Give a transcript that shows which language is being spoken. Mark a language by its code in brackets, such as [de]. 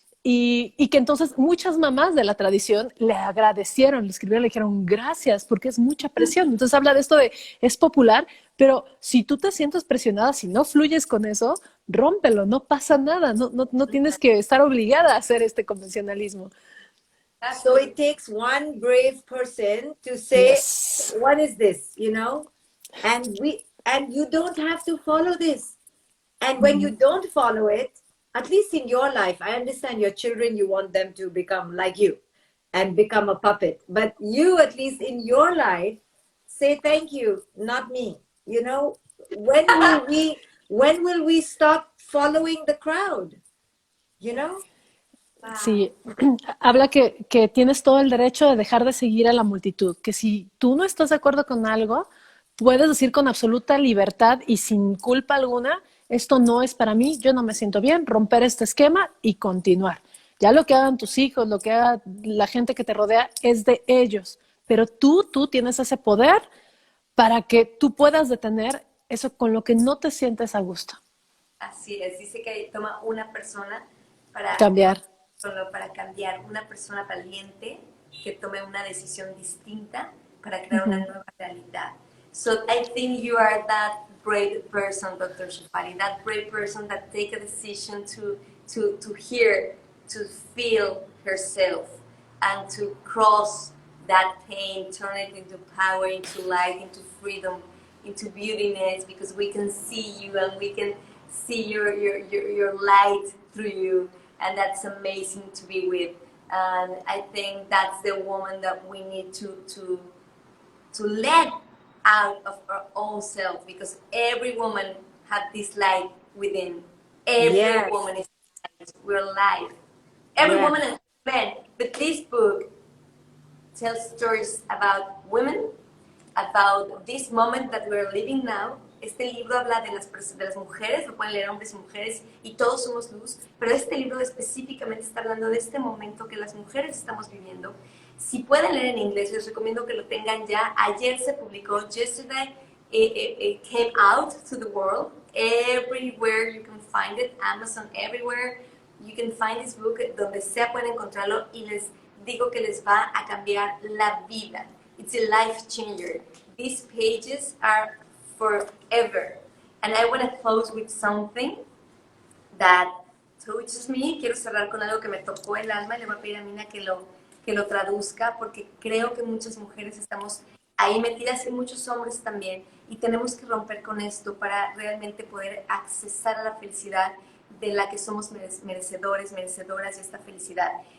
[es] Y que entonces muchas mamás de la tradición le agradecieron, le escribieron, le dijeron gracias, porque es mucha presión. Entonces habla de esto de, es popular, pero si tú te sientes presionada, si no fluyes con eso, rómpelo, no pasa nada, no tienes que estar obligada a hacer este convencionalismo. [en] So it takes one brave person to say, yes, what is this, and you don't have to follow this. And when you don't follow it, at least in your life, I understand your children, you want them to become like you and become a puppet. But you, at least in your life, say thank you, not me. When will we stop following the crowd? Sí, habla que tienes todo el derecho de dejar de seguir a la multitud, que si tú no estás de acuerdo con algo, puedes decir con absoluta libertad y sin culpa alguna, esto no es para mí, yo no me siento bien, romper este esquema y continuar. Ya lo que hagan tus hijos, lo que haga la gente que te rodea es de ellos, pero tú tienes ese poder para que tú puedas detener eso con lo que no te sientes a gusto. Así es, dice que toma una persona para cambiar. Solo para cambiar, una persona valiente que tome una decisión distinta para crear una nueva realidad. So I think you are that brave person, Dr. Shefali, that brave person that take a decision to hear, to feel herself, and to cross that pain, turn it into power, into light, into freedom, into beautiness, because we can see you and we can see your light through you. And that's amazing to be with. And I think that's the woman that we need to let out of our own self, because every woman has this light within. Every woman is light. We're light. Every woman and man. But this book tells stories about women, about this moment that we're living now. [es] Este libro habla de las mujeres, lo pueden leer hombres y mujeres, y todos somos luz, pero este libro específicamente está hablando de este momento que las mujeres estamos viviendo. Si pueden leer en inglés, les recomiendo que lo tengan ya. Ayer se publicó, [en] yesterday it came out to the world. Everywhere you can find it, Amazon, everywhere you can find this book, [es] donde sea pueden encontrarlo, y les digo que les va a cambiar la vida. [en] It's a life changer. These pages are forever. And I want to close with something that touches me. [es] Quiero cerrar con algo que me tocó el alma. Le voy a pedir a Mina que lo traduzca, porque creo que muchas mujeres estamos ahí metidas y muchos hombres también, y tenemos que romper con esto para realmente poder accesar a la felicidad de la que somos merecedores, merecedoras de esta felicidad.